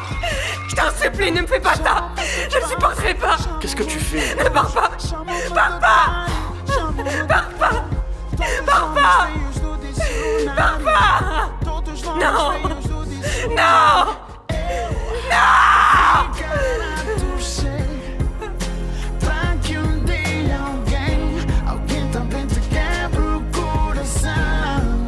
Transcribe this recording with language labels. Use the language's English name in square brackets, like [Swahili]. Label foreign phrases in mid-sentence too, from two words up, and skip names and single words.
[French] Je t'en supplie, ne me fais pas ça. Je ne supporterai pas. Qu'est-ce que tu fais? Ne pars pas. Pars pas. Pars pas. Pars pas. Pars pas. Non. Non. Non. [Portuguese] Pra que dia alguém também te quebra o coração.